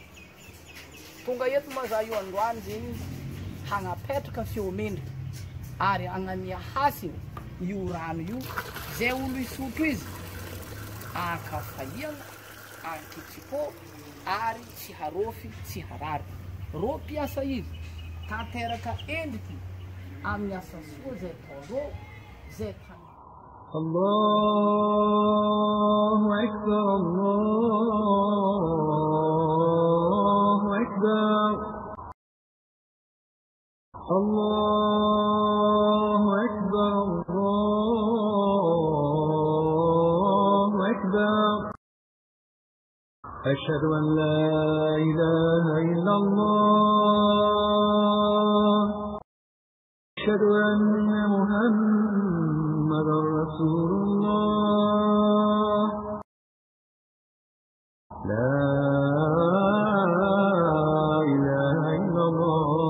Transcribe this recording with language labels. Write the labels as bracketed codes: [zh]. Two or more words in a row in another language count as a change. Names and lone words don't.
[mg] Tonga eto ma za io androany zegny hagnapetraka feomendry ary agnamia hasiny io rano io zay olo isotro izy akafaliana ankitsipô ary tsy harofy tsy harary. Ro piasa izy tanteraka endriky amin'ny asa soa zay ataondreo zay tany. [ar] الله أكبر الله أكبر الله أكبر الله أكبر أشهد أن لا إله إلا الله أشهد أن محمد رسول الله لا إله إلا الله